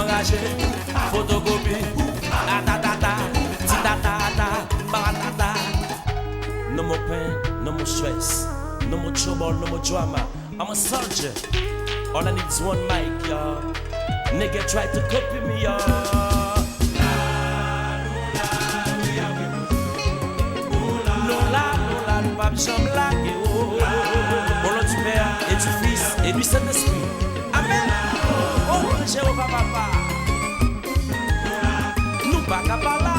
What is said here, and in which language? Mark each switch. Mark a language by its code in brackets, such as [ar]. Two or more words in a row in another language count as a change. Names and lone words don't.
[fr] partager, photocopie, ta, ti-ta-ta-ta, ba-ta-ta. [en] No more pain, no more stress, no more trouble, no more drama. I'm a soldier. All I need is one mic, y'all. Nigga try to copy me, y'all. [fr] Nous pas besoin de blaguer, oh. Au nom du Père et du Fils et du Saint-Esprit. Amen. Oh, Jéhovah Papa. Nous pas capable là.